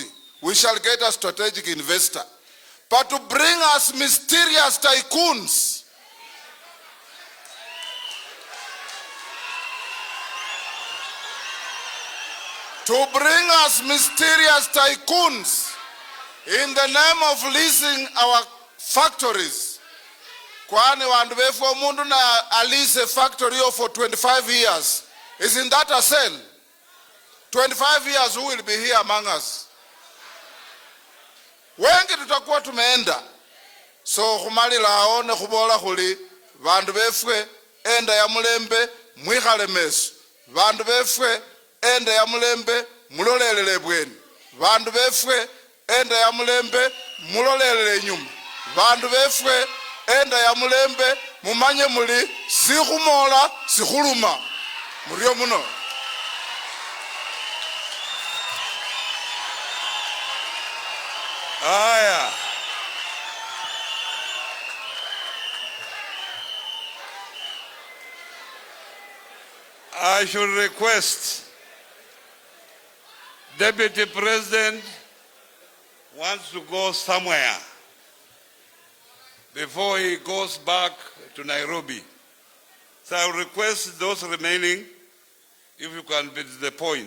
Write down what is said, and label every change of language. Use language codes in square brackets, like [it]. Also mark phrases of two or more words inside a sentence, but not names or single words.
[en] We shall get a strategic investor. But to bring us mysterious tycoons, in the name of leasing our factories. [luy] Kwani wandu befu mundu na alise [en] factory for 25 years. Isn't that a sale? 25 years, who will be here among us? [sw] Wengi tutakuwa tumeenda. [luy] So khumali laone khubola khuli bandu befwe enda ya mulembe mwikhale meso. Bandu befwe enda ya mulembe mulolelele bweni. Bandu befwe enda ya mulembe mulolelele nyuma. Bandu befwe enda ya mulembe mumanye muli sikhumola sikhuluma. Muriyo muno. Aya. [en] I should request Deputy President wants to go somewhere before he goes back to Nairobi. So I will request those remaining, if you can be to the point.